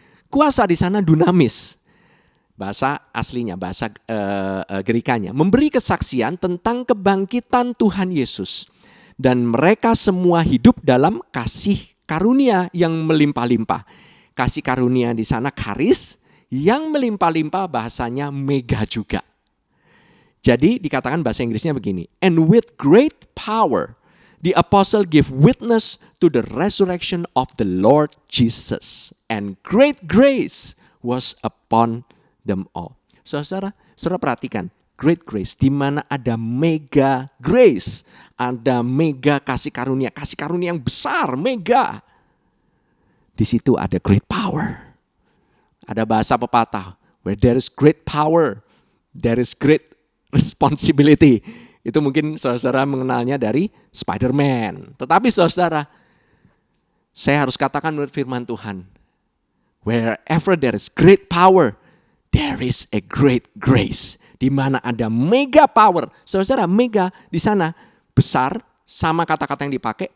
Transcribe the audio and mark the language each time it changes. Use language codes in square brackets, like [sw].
[id] Kuasa di sana dunamis. Bahasa aslinya, bahasa Gerikanya, memberi kesaksian tentang kebangkitan Tuhan Yesus. Dan mereka semua hidup dalam kasih karunia yang melimpah-limpah. Kasih karunia di sana karis, yang melimpah-limpah bahasanya mega juga. Jadi dikatakan bahasa Inggrisnya begini. [en] And with great power, the apostle give witness to the resurrection of the Lord Jesus. And great grace was upon them all. [id] Saudara perhatikan, [en] great grace, [id] di mana ada mega grace, ada mega kasih karunia yang besar, mega. Di situ ada great power. Ada bahasa pepatah, [en] where there is great power, there is great responsibility. [id] Itu mungkin saudara mengenalnya dari Spider-Man. Tetapi saudara, saya harus katakan menurut firman Tuhan, [en] wherever there is great power, there is a great grace. [id] Di mana ada mega power. Saudara, mega di sana besar, sama kata-kata yang dipakai.